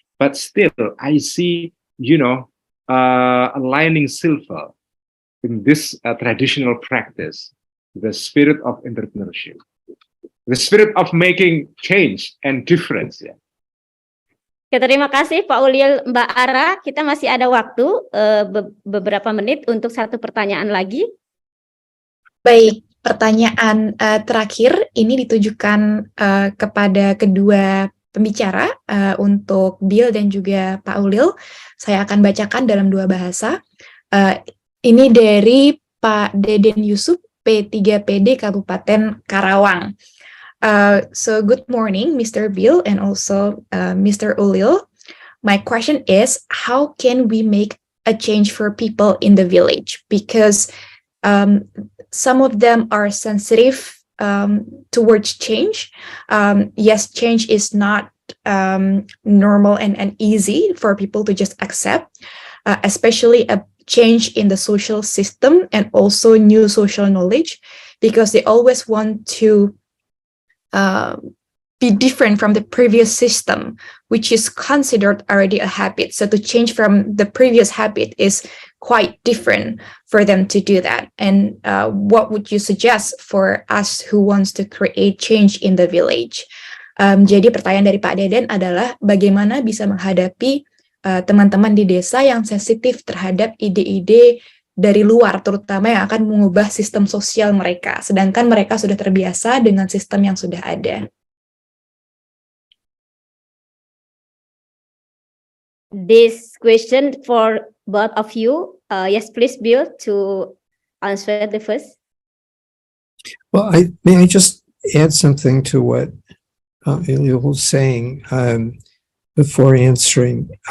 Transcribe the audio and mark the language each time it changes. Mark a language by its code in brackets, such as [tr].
[en] But still, I see, aligning silver in this traditional practice, the spirit of entrepreneurship, the spirit of making change and difference. Yeah. [id] Oke, terima kasih Pak Ulil, Mbak Ara. Kita masih ada waktu beberapa menit untuk satu pertanyaan lagi. Baik, pertanyaan terakhir ini ditujukan kepada kedua pembicara, untuk Bill dan juga Pak Ulil. Saya akan bacakan dalam dua bahasa. Ini dari Pak Deden Yusuf, P3PD Kabupaten Karawang. [en] So good morning, Mr. Bill and also Mr. Ulil. My question is, how can we make a change for people in the village? Because some of them are sensitive towards change. Yes, change is not normal and easy for people to just accept, especially a change in the social system and also new social knowledge, because they always want to be different from the previous system, which is considered already a habit. So to change from the previous habit is quite different for them to do that. And what would you suggest for us who wants to create change in the village? [id] Jadi pertanyaan dari Pak Deden adalah bagaimana bisa menghadapi teman-teman di desa yang sensitif terhadap ide-ide dari luar, terutama yang akan mengubah sistem sosial mereka, sedangkan mereka sudah terbiasa dengan sistem yang sudah ada. [en] This question for both of you. Yes, please, Bill, to answer the first. Well, may I just add something to what Ulil was saying before answering.